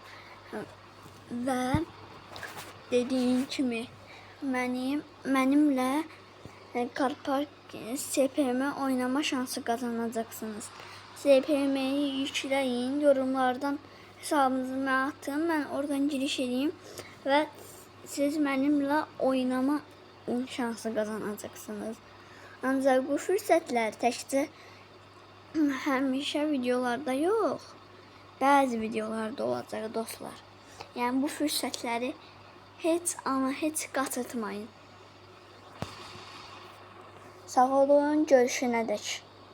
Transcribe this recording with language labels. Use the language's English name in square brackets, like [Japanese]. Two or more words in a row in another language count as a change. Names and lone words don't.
[Turkish] Ve dediğim kimi benimle Karpark SPM oynama şansı kazanacaksınız. SPM'yi yükleyin, yorumlardan hesabınızı mənə atın, ben oradan giriş edeyim ve siz benimle oynama şansı kazanacaksınız. [Azerbaijani] Ancak bu fürsətlər təkcə həmişə videolarda yox, bəzi videolarda olacaq dostlar. Yəni bu fürsətləri heç qaçırtmayın. Sağ olun, görüşənədək.